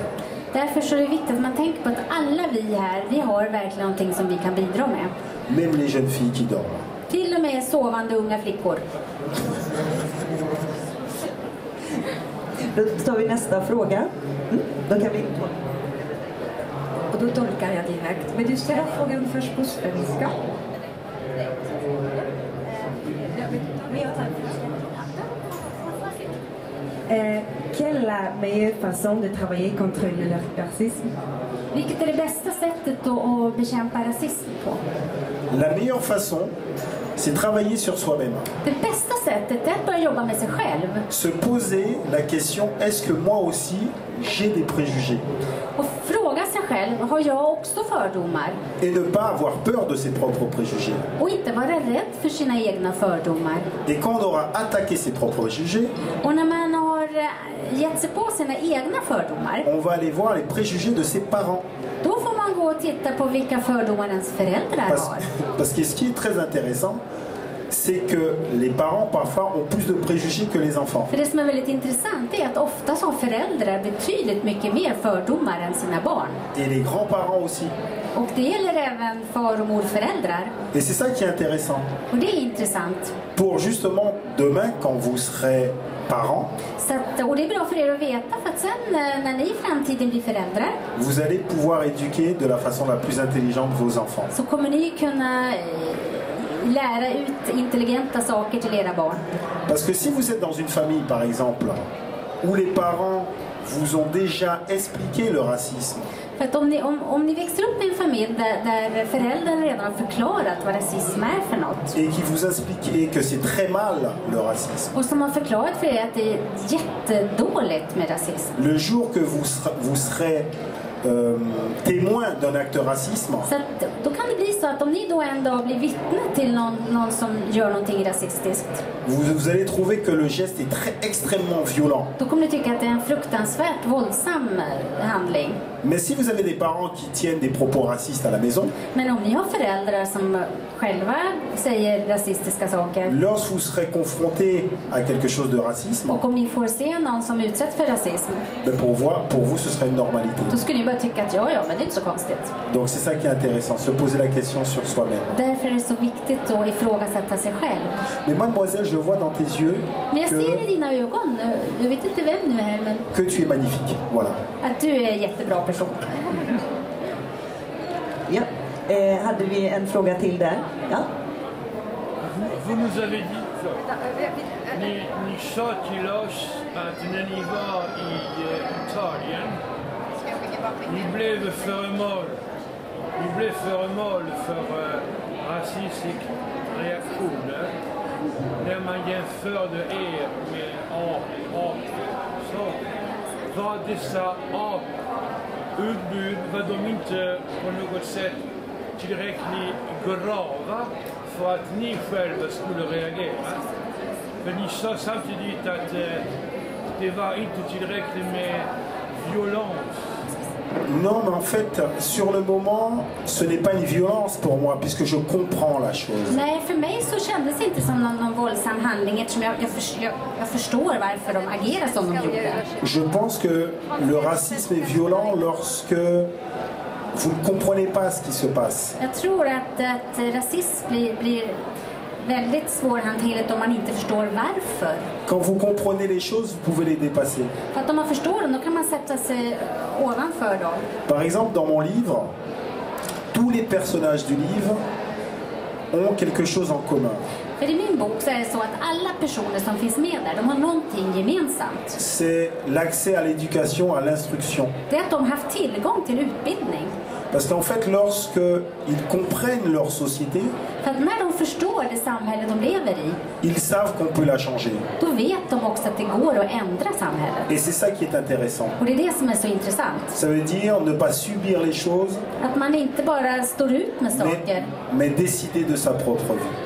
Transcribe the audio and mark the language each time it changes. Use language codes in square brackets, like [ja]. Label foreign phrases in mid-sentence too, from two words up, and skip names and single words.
[sv] Därför så är det viktigt att man tänker på att alla vi här, vi har verkligen någonting som vi kan bidra med. [fr] Même les jeunes filles qui dorment. [sv] Till och med sovande unga flickor. Då tar vi nästa fråga. Då kan vi... Och då tolkar jag direkt. Men du ställer frågan först på svenska. [fr] Quelle est la meilleure façon de travailler contre le racisme? [sv] Vilket är det bästa sättet att bekämpa rasism på? [fr] La meilleure façon, c'est travailler sur soi-même. [sv] Det bästa sättet är att börja jobba med sig själv. [fr] Se poser la question, est-ce que moi aussi j'ai des préjugés? [sv] Och fråga sig själv, har jag också fördomar? [fr] Et ne pas avoir peur de ses propres préjugés. [sv] Och inte vara rädd för sina egna fördomar. [fr] Et quand on aura attaqué ses propres préjugés, [sv] Och när man har gett sig på sina egna fördomar, [fr] on va aller voir les préjugés de ses parents. [sv] då får man gå och titta på vilka fördomar ens föräldrar har. [fr] Parce que ce qui est très intéressant, c'est que les parents parfois ont plus de préjugés que les enfants. [sv] För det som är väldigt intressant är att ofta har föräldrar betydligt mycket mer fördomar än sina barn. [fr] Et les grands-parents aussi. [sv] Och det gäller även far- och morföräldrar. [fr] Et c'est ça qui est intéressant. [sv] Och det är intressant. [fr] Pour justement demain, quand vous serez parents, [sv] Så att, och det är bra för er att veta, för att sen när ni i framtiden blir föräldrar, [fr] vous allez pouvoir éduquer de la façon la plus intelligente vos enfants. [sv] så kommer ni kunna lära ut intelligenta saker till era barn. [fr] Parce que si vous êtes dans une famille, par exemple, où les parents vous ont déjà expliqué le racisme, [sv] För att om ni växer upp i en familj där föräldrarna redan har förklarat vad rasism är för något, [fr] et qui vous expliquent que c'est très mal le racisme, [sv] och som har förklarat för er att det är jättedåligt med rasism, [fr] le jour que vous serez témoin d'un acte racisme, [sv] så att, då kan det bli så att om ni då en dag blir vittne till någon som gör någonting rasistiskt, [fr] vous allez trouver que le geste est extrêmement violent. [sv] då kommer ni tycka att det är en fruktansvärt våldsam handling. [fr] Mais si vous avez des parents qui tiennent des propos racistes à la maison, [sv] Men om ni har föräldrar som själva säger rasistiska saker, [fr] lorsque vous serez confronté à quelque chose de racisme, [sv] och om ni får se någon som utsätts för rasism, [fr] ben pour vous ce sera une normalité. [sv] då skulle ni bara tycka att ja, men det är inte så konstigt. [fr] Donc c'est ça qui est intéressant, se poser la question sur soi-même. [sv] Därför är det så viktigt att ifrågasätta sig själv. [fr] Mais mademoiselle, je vois dans tes yeux [sv] Men jag ser i dina ögon, jag vet inte vem nu är, men [fr] que tu es magnifique. Voilà. [sv] att du är en jättebra person. Ja. Hade vi en fråga till där? Ja. [fr] Vous nous avez dit, [sv] ni sa till oss att när ni var i Italien, ni blev föremål vi blev föremål för rasistisk reaktion när man jämförde er med apor. Så var dessa aputbud, var de inte på något sätt tillräckligt grava för att ni själva skulle reagera? För ni sa samtidigt att det var inte tillräckligt med violence. [fr] Non, mais en fait, sur le moment, ce n'est pas une violence pour moi, puisque je comprends la chose. [sv] Nej, för mig så kändes det inte som någon våldsam handling eftersom jag förstår varför de agerar som de gjorde. [fr] Je pense que le racisme est violent lorsque vous ne comprenez pas ce qui se passe. [sv] Jag tror att rasism blir väldigt svårhanterligt om man inte förstår varför. [fr] Quand vous comprenez les choses, vous pouvez les dépasser. [sv] För att om man förstår dem, då kan man sätta sig ovanför dem. [fr] Par exemple, dans mon livre, tous les personnages du livre ont quelque chose en commun. [sv] För i min bok så är det så att alla personer som finns med där, de har någonting gemensamt. [fr] C'est l'accès à l'éducation, à l'instruction. [sv] Det är att de har haft tillgång till utbildning. [fr] Parce qu'en fait, lorsqu'ils comprennent leur société, [sv] För att när de förstår det samhälle de lever i, [fr] ils savent qu'on peut la changer. [sv] då vet de också att det går att ändra samhället. [fr] Et c'est ça qui est intéressant. [sv] Och det är det som är så intressant. [fr] Ça veut dire ne pas subir les choses, [sv] Att man inte bara står ut med saker, [fr] mais décider de sa propre vie.